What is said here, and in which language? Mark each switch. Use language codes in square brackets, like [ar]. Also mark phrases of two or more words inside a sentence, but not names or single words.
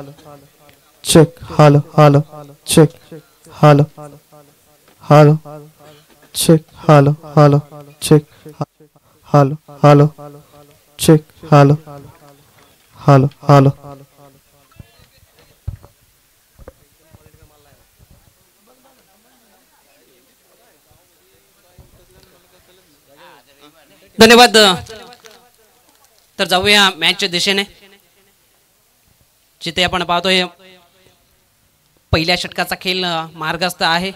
[en] check, hello, hello, check, hello, hello, check, hello, hello, check, hello, hello, check, hello, hello, hello. [mr] धन्यवाद. तर जाऊया मॅचच्या दिशेने, जिथे आपण पाहतोय पहिल्या षटकाचा खेळ मार्गस्थ आहे.